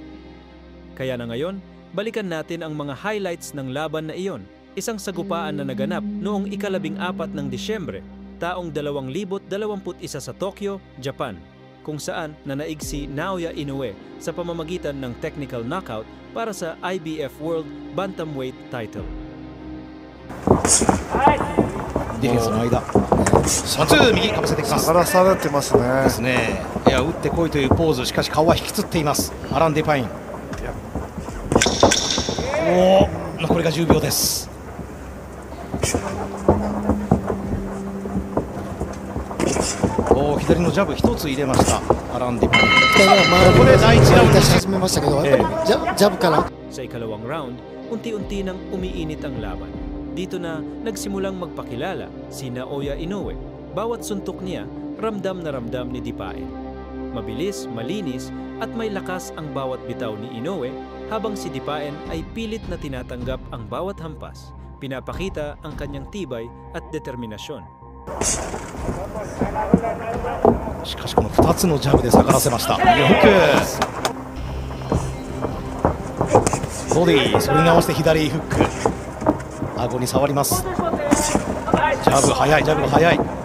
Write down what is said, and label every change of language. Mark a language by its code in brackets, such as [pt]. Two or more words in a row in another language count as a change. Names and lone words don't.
[tl] Kaya na ngayon, balikan natin ang mga highlights ng laban na iyon, isang sagupaan na naganap noong ika-14 ng Disyembre, taong 2021 sa Tokyo, Japan, kung saan nanaig si Naoya Inoue sa pamamagitan ng [en] technical knockout [tl] para sa IBF World Bantamweight title. [ja] ディフェンスの間、ワンツー右かぶせてきます。下がらされてますね。ですね。いや打ってこいというポーズ、しかし顔は引きつっています。アラン・ディパイン。おお、残りが10秒です。おお、左のジャブ一つ入れました。アラン・ディパイン。ここで第1ラウンド始めましたけど、やっぱりジャブから。 [tl] Sa ikalawang round, unti-unti nang umiinit ang laban. Dito na nagsimulang magpakilala si Naoya Inoue. Bawat suntok niya, ramdam na ramdam ni Dipaen. Mabilis, malinis at may lakas ang bawat bitaw ni Inoue, habang si Dipaen ay pilit na tinatanggap ang bawat hampas. Pinapakita ang kanyang tibay at determinasyon. [ja] しかしこの2つのジャブで下がらせました。右フック、ボディ、それに合わせて左フック、顎に触ります。ジャブ速い、ジャブが速い。